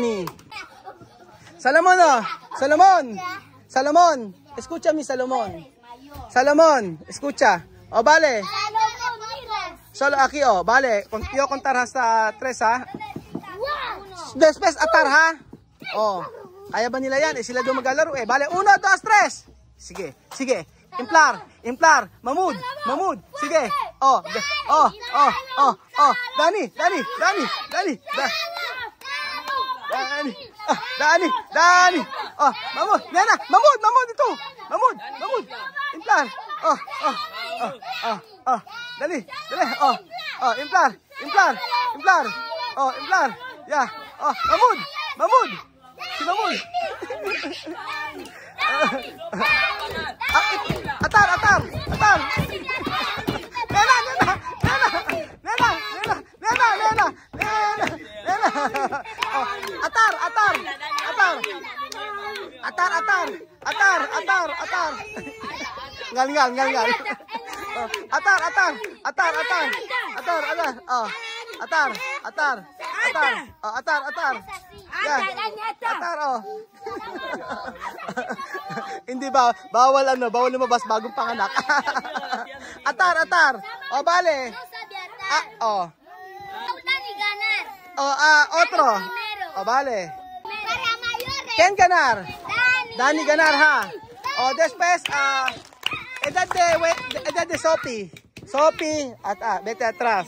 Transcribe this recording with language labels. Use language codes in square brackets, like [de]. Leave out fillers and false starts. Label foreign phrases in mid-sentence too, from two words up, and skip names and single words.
[es] Salomon. Escucha mi Salomon. Escucha. O, vale. Solo aquí, vale. Yo contar hasta 3, ha. Después, atar, ha. O, [tl] kaya ba nila yan? Sila doon maglalaro, eh. [es] Vale, 1, 2, 3. Sige. Implar. Mahmoud. [tl] Sige. Dani. Mahmoud. Nena, Mahmoud ito. Mahmoud. Implar. Dali. Implar. Yeah. Mahmoud. Si Mahmoud. [es] Atar. Nena. Atar. Ngal. Atar. Yeah. Atar. [tl] Hindi ba? Bawal lumabas bagong panganak. [es] Atar. O, vale. Otro. O, vale. ¿Quién ganar? Dani ganar, ha. O, después, edad de Sophie, vete atrás.